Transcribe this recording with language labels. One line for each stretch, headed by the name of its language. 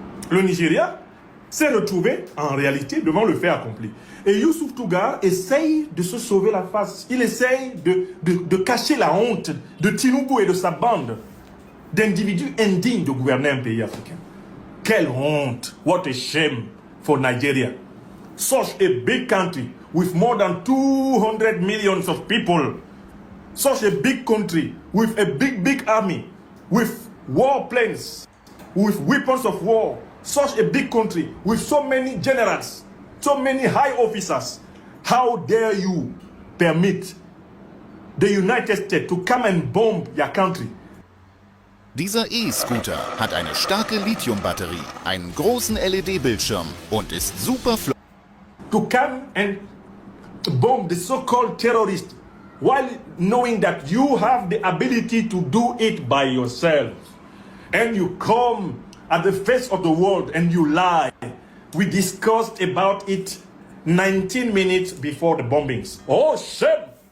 French: Le Nigeria s'est retrouvé en réalité devant le fait accompli. Et Youssouf Tougar essaye de se sauver la face. Il essaye de cacher la honte de Tinubu et de sa bande d'individus indignes de gouverner un pays africain. Quelle honte!
English: What a shame for Nigeria. Such a big country with more than 200 millions of people. Such a big country with a big army, with war planes, with weapons of war. Such a big country with so many generals, so many high officers. How dare you permit the United States to come and bomb your country?
German: Dieser E-Scooter hat eine starke Lithiumbatterie, einen großen LED-Bildschirm und ist super flott.
English: To come and bomb the so-called terrorists while knowing that you have the ability to do it by yourself. And you come at the face of the world and you lie. We discussed about it 19 minutes before the bombings. Oh, shame!